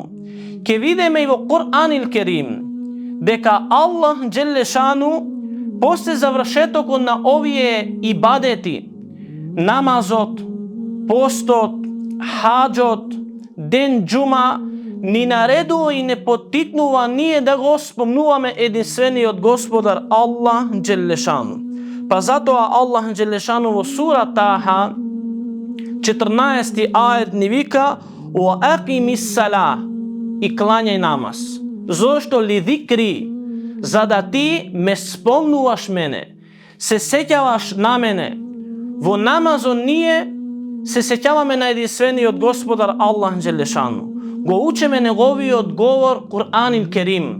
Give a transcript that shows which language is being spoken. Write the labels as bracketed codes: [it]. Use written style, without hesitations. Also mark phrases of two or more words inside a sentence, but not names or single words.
[mk] Ке видиме и во [ar] القرآن الكريم [mk] дека Аллах Джелешану после завршетокот на овие ибадети, намазот, постот, хаджот, ден джума, ни наредува и не поттикнува ние да го спомнуваме единствениот Господар Аллах Джелешану. Па затоа Аллах Джелешану во сура Таха 14 ајет ни вика: [ar] "وأقم الصلاة", и клањај намаз. [mk] Зошто [ar] لذكري? [mk] За да ти ме спомнуваш мене, се сеќаваш на мене. Во намазот ние се сеќаваме на единствениот Господар Аллах Джелешану. Го учеме неговиот говор [ar] القرآن الكريم.